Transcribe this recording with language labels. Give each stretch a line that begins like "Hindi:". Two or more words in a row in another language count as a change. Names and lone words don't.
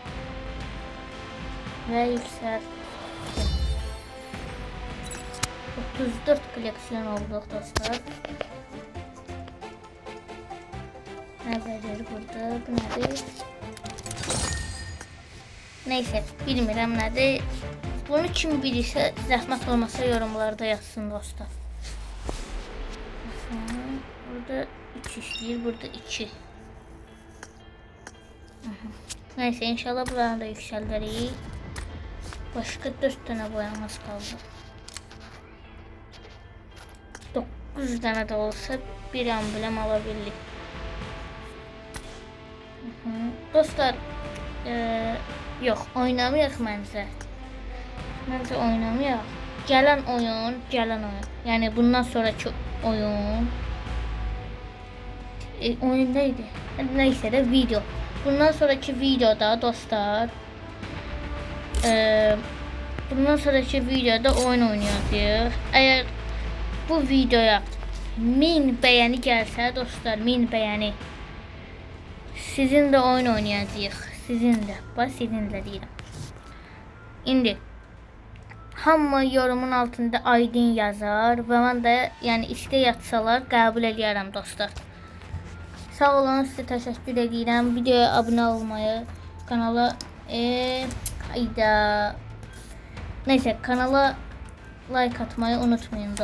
Turkish: Ve yükselt. 34 koleksiyon oldu dostlar. Ne verir burada? Bu nedir? Neyse,
Azerbaijani: bilmirəm nədir. Bunu kim bilirsə, zəhmət olmasa yorumlarda yazsın dostlar. Burada 3 işləyir, burada 2. Neyse, inşallah buranı da yüksəldərik. Başqa 4 dənə boyamız qaldı. 9 dənə də olsa bir amblem alabilirik. Dostlar, yok oynamayaq məncə. Məncə oynamayaq. Gələn oyun. Yəni bundan sonraki oyun. Oyun neydi? Neyse de video. Bundan sonraki videoda dostlar. Bundan sonraki videoda oyun oynayacağıq.
Turkish: Eğer bu videoya 1000 beğeni gelse dostlar, 1000 beğeni.
Azerbaijani: Sizinle oyun oynayacağıq. Sizinle. Bax sizinle deyirəm. İndi hamı yorumun altında aydın yazar və mən də yəni istək atsalar qəbul edərəm dostlar. Sağ olun, sizə təşəkkür edirəm. Videoya abunə olmayı, kanala neyse kanala like atmayı unutmayın dostlar.